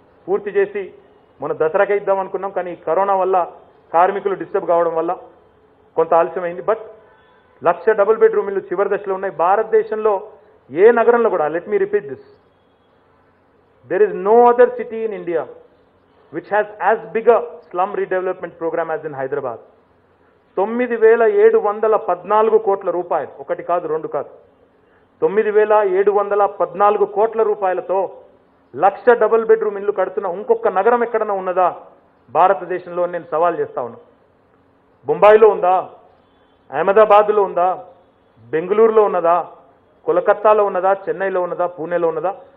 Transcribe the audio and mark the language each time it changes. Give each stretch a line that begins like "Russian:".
Telugu: పూర్తి చేసి మన దసరాకే ఇద్దాం అనుకున్నాం, కానీ కరోనా వల్ల కార్మికులు డిస్టర్బ్ కావడం వల్ల కొంత ఆలస్యమైంది. బట్ 1 లక్ష డబుల్ బెడ్రూమ్ ఇళ్ళు చివరి దశలో ఉన్నాయి. భారతదేశంలో ఏ నగరంలో కూడా,
English: Let me repeat this, there is no other city in India which has as big a slum redevelopment program as in Hyderabad.
Telugu: 9,714 కోట్ల రూపాయలు, ఒకటి కాదు రెండు కాదు, 9,714 కోట్ల రూపాయలతో 1,00,000 డబుల్ బెడ్రూమ్ ఇల్లు కడుతున్న ఇంకొక నగరం ఎక్కడన్నా ఉన్నదా భారతదేశంలో? నేను సవాల్ చేస్తా ఉన్నా. బొంబాయిలో ఉందా? అహ్మదాబాద్లో ఉందా? బెంగళూరులో ఉన్నదా? కోలకత్తాలో ఉన్నదా? చెన్నైలో ఉన్నదా? పూణేలో ఉన్నదా?